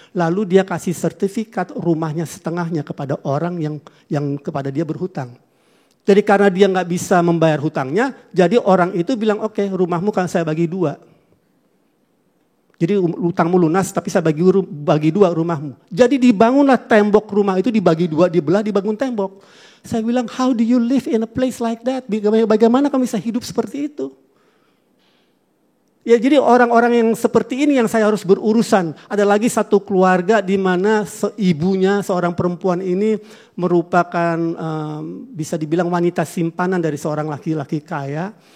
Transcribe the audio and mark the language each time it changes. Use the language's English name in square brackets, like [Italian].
[Indonesian] Lalu dia kasih sertifikat rumahnya setengahnya kepada orang yang kepada dia berhutang. Jadi karena dia nggak bisa membayar hutangnya, jadi orang itu bilang, oke, rumahmu kan saya bagi 2. Jadi hutangmu lunas tapi saya bagi 2 rumahmu. Jadi dibangunlah tembok rumah itu dibagi 2, dibelah, dibangun tembok. Saya bilang, [English] how do you live in a place like that? [Indonesian] Bagaimana kamu bisa hidup seperti itu? Ya, jadi orang-orang yang seperti ini yang saya harus berurusan. Ada lagi satu keluarga di mana ibunya, seorang perempuan ini merupakan bisa dibilang wanita simpanan dari seorang laki-laki kaya.